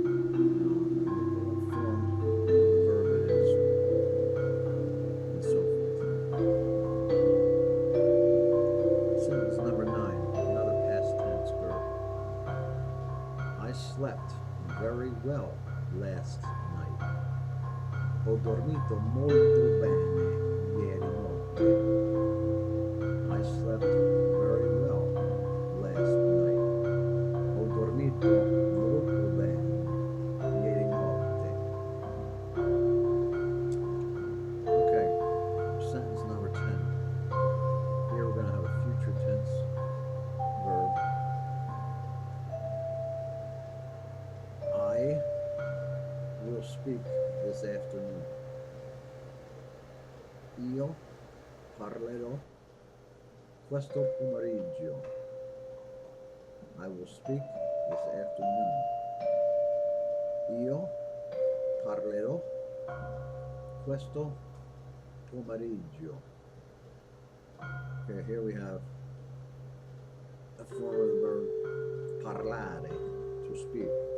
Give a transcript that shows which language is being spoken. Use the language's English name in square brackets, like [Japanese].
[English] What form of the verb it is, and so forth. Sentence number 9, another past tense verb. I slept very well last night. [Italian] Ho dormito molto bene ieri notte. [English] I slept very well last night. [Italian] Ho dormito molto bene ieri notte. [English] Okay, sentence number 10. Here we're going to have a future tense verb. I will speak this afternoon. [Italian] Io parlerò questo pomeriggio. [English] I will speak this afternoon. [Italian] Io parlerò questo pomeriggio. [English] Okay, here we have a form of the verb parlare, to speak.